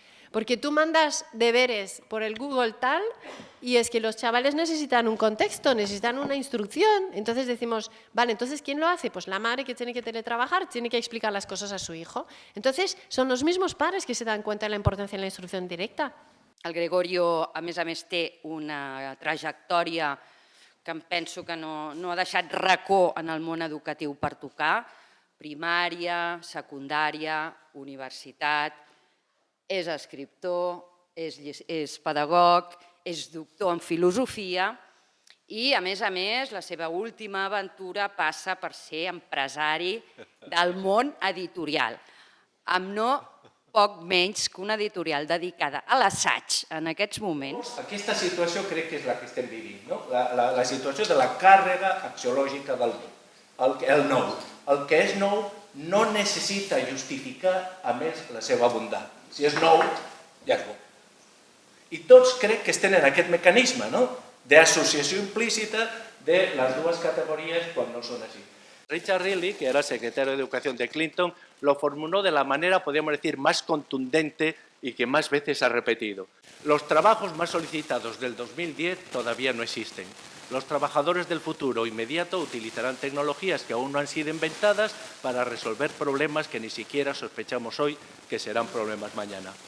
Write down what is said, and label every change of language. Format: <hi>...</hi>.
<es>Porque tú mandas deberes por el Google tal y es que los chavales necesitan un contexto, necesitan una instrucción. Entonces decimos, vale, entonces ¿quién lo hace? Pues la madre que tiene que teletrabajar, tiene que explicar las cosas a su hijo. Entonces son los mismos padres que se dan cuenta de la importancia de la instrucción directa.</es> <ca>El Gregorio, a més, una trajectòria que em penso que no ha deixat racó en el món educatiu per tocar, primària, secundària, universitat, és escriptor, és pedagog, és doctor en filosofia i, a més, la seva última aventura passa per ser empresari del món editorial, amb no poc menys que una editorial dedicada a l'assaig en aquests moments. Aquesta situació crec que és la que estem vivint, no? La situació de la càrrega axiològica del el nou. El que és nou no necessita justificar a més la seva bondat. Si és nou, ja és bo. I tots crec que estem en aquest mecanisme, no? D'associació implícita de les dues categories quan no són així.</ca> <es>Richard Riley, que era secretario de Educación de Clinton, lo formuló de la manera, podríamos decir, más contundente y que más veces ha repetido. Los trabajos más solicitados del 2010 todavía no existen. Los trabajadores del futuro inmediato utilizarán tecnologías que aún no han sido inventadas para resolver problemas que ni siquiera sospechamos hoy que serán problemas mañana.</es>